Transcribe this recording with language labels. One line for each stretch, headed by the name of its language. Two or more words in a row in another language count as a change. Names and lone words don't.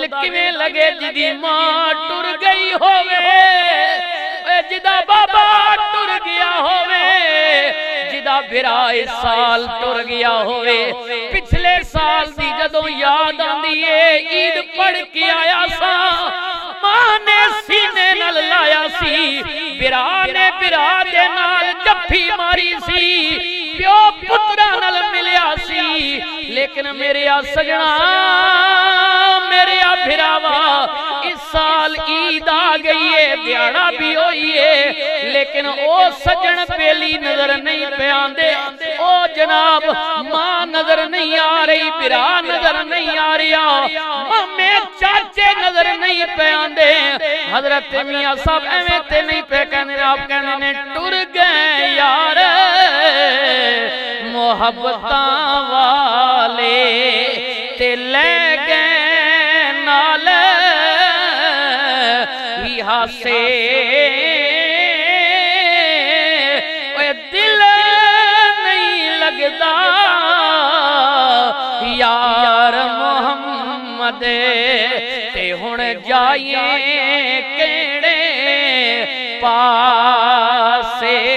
Punjabi: کیویں لگے جدی ماں ٹر گئی ہووے، اوے جدا بابا ٹر گیا ہووے، جدا بھرا اس سال ٹر گیا ہووے، پچھلے سال دی جدوں یاد آندی ہے عید پڑھ کے آیا سا، ماں نے سینے نال لایا سی، بھرا نے بھرا دے نال جفی ماری سی، پیو پترا نال ملیا سی، لیکن میرے سجنا میرے بھراوا اس سال عید آ گئی ہے، دیاڑا بھی ہوئی ہے، لیکن او سجن پیلی نظر نہیں پہ آندے، او جناب ماں نظر نہیں آ رہی، بھرا نظر نہیں آ رہا، مامے چاچے نظر نہیں پہ آندے۔ حضرت میاں صاحب ایویں تے نہیں پہ کہنے، آپ کہنے نے ٹر گئے یار محبتاں والے تے لے گئے نال ہی ہاسے، اوے دل نہیں لگدا یار محمد تے ہن جائیے کیڑے پاسے۔